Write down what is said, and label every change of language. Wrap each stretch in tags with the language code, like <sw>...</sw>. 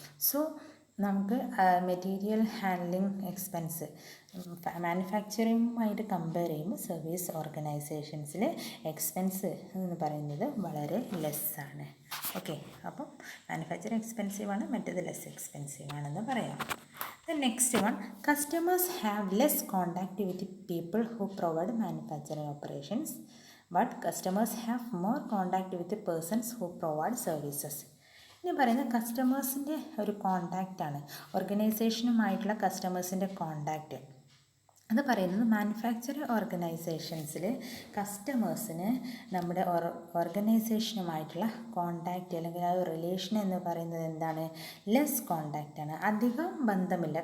<ml>So നമുക്ക് material handling expense മാനുഫാക്ചറിങ്ങുമായിട്ട് compare ചെയ്യുമ്പോൾ service ഓർഗനൈസേഷൻസിൽ expense എന്ന് പറയുന്നത് വളരെ ലെസ്സാണ്. ഓക്കെ, അപ്പം മാനുഫാക്ചറിങ് എക്സ്പെൻസീവാണ്, മറ്റേത് ലെസ് എക്സ്പെൻസീവ് ആണെന്ന് പറയാം.</ml> <en>The next one, customers have less contact with people who provide manufacturing operations, but customers have more contact with the persons who provide services.</en> <ml>ഇനി പറയുന്നത് കസ്റ്റമേഴ്സിൻ്റെ ഒരു കോണ്ടാക്റ്റാണ്, ഓർഗനൈസേഷനുമായിട്ടുള്ള കസ്റ്റമേഴ്സിൻ്റെ കോണ്ടാക്റ്റ്. അത് പറയുന്നത് മാനുഫാക്ചറിങ് ഓർഗനൈസേഷൻസിൽ കസ്റ്റമേഴ്സിന് നമ്മുടെ ഓർഗനൈസേഷനുമായിട്ടുള്ള കോണ്ടാക്റ്റ് അല്ലെങ്കിൽ ആ ഒരു റിലേഷൻ എന്ന് പറയുന്നത് എന്താണ്, ലെസ് കോണ്ടാക്റ്റാണ്, അധികം ബന്ധമില്ല.</ml>